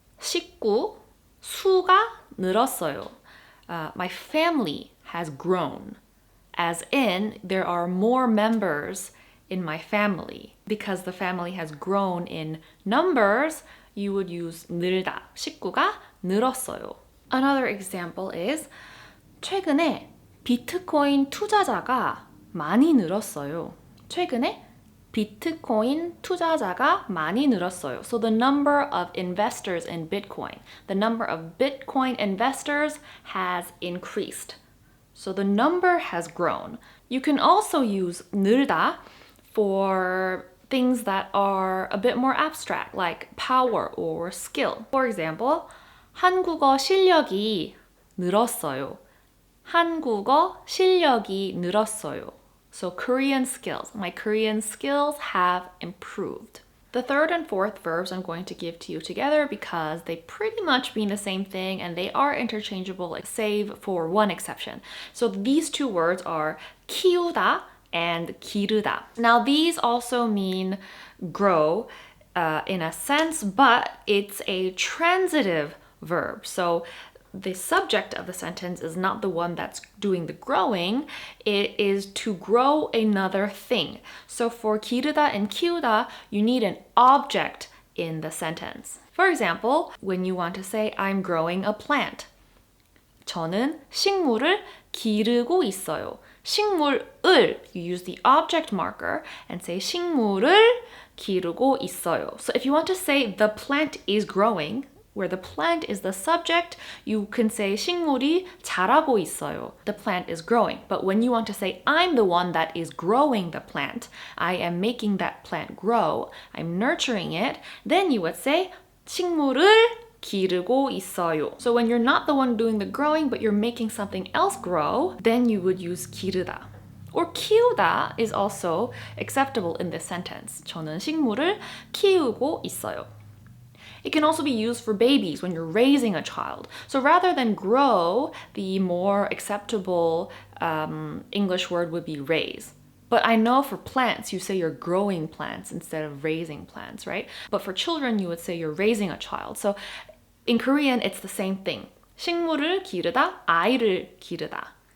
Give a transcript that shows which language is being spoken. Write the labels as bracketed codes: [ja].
[ko] 식구 수가 늘었어요. [en] My family has grown. As in, there are more members in my family. Because the family has grown in numbers, you would use 늘다. [ko] 식구가 늘었어요. [en] Another example is [ko] 최근에 비트코인 투자자가 많이 늘었어요. 최근에 비트코인 투자자가 많이 늘었어요. [en] So the number of investors in Bitcoin, the number of Bitcoin investors has increased. So the number has grown. You can also use 늘다 for things that are a bit more abstract, like power or skill. For example, [ko] 한국어 실력이 늘었어요. 한국어 실력이 늘었어요. [en] So Korean skills. My Korean skills have improved. The third and fourth verbs I'm going to give to you together because they pretty much mean the same thing and they are interchangeable, save for one exception. So these two words are 키우다 and 기르다. Now these also mean grow in a sense, but it's a transitive verb. So the subject of the sentence is not the one that's doing the growing, it is to grow another thing. So for 기르다 and 키우다, you need an object in the sentence. For example, when you want to say, I'm growing a plant. [ko] 저는 식물을 기르고 있어요. [en] 식물을, you use the object marker and say [ko] 식물을 기르고 있어요. [en] So if you want to say the plant is growing, where the plant is the subject, you can say [ko] 식물이 자라고 있어요. [en] The plant is growing. But when you want to say I'm the one that is growing the plant, I am making that plant grow, I'm nurturing it, then you would say [ko] 식물을 기르고 있어요. [en] So when you're not the one doing the growing, but you're making something else grow, then you would use 기르다. Or 키우다 is also acceptable in this sentence. [ko] 저는 식물을 키우고 있어요. [en] It can also be used for babies when you're raising a child. So rather than grow, the more acceptable English word would be raise. But I know for plants, you say you're growing plants instead of raising plants, right? But for children, you would say you're raising a child. So in Korean, it's the same thing. [ko] 식물을 기르다, 아이를 기르다.